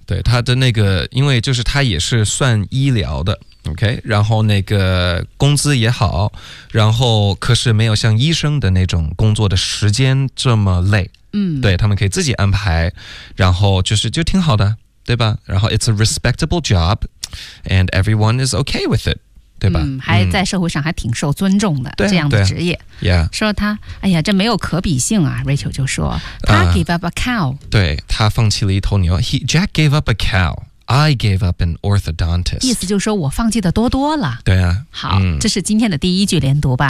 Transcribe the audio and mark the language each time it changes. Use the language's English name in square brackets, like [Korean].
[Chinese] 对，它的那个，因为就是它也是算医疗的。 OK， 然后那个工资也好，然后可是没有像医生的那种工作的时间这么累。嗯，对，他们可以自己安排，然后就是就挺好的，对吧？然后 [English] it's a respectable job， and everyone is okay with it， [Chinese] 对吧？还在社会上还挺受尊重的，对这样的职业。 Yeah，说他，哎呀，这没有可比性啊。 Rachel 就说他 [English] gave up a cow， [Chinese] 对，他放弃了一头牛。 [English] Jack gave up a cow。 I gave up an orthodontist. [Chinese] 意思就是说我放弃的多多了。对啊。好，这是今天的第一句连读吧。